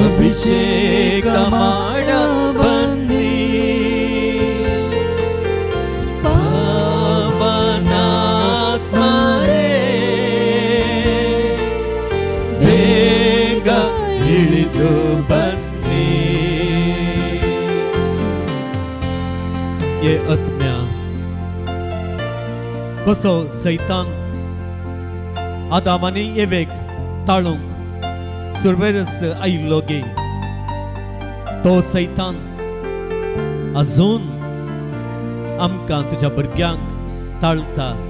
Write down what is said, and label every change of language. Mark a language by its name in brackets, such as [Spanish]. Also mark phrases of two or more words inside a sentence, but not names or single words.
[Kannada] ಅಭಿಷೇಕ ಮಾಡ ಬನ್ನಿ ಪವನಾತ್ಮರೇ ಬೇಗ ಇಳಿದು ಬನ್ನಿ. [Konkani] ये आत्म्या कसो सैतान आदामाने येवेक ताळूंक सुरवेरस आयिल्लोगे तो सैतान अजून आमकां तुज्या भुरग्यांक ताळता.